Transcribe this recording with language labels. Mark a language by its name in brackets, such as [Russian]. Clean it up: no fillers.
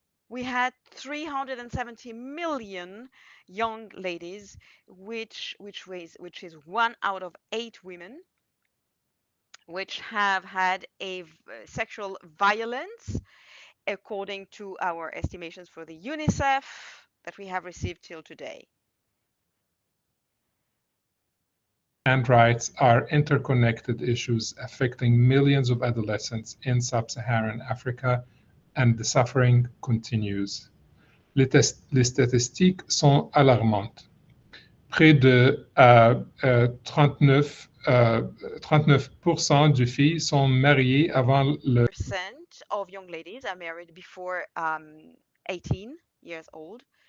[English] We had 370 million young ladies, which is 1 out of 8 women, which have had a sexual violence, according to our estimations for the UNICEF that we have received till today. And rights are interconnected issues affecting millions of adolescents in sub-Saharan Africa, and the suffering continues. [French] Les statistiques sont alarmantes. Près de 39% de filles sont mariées avant le... [English] % of young ladies are married before 18 years old.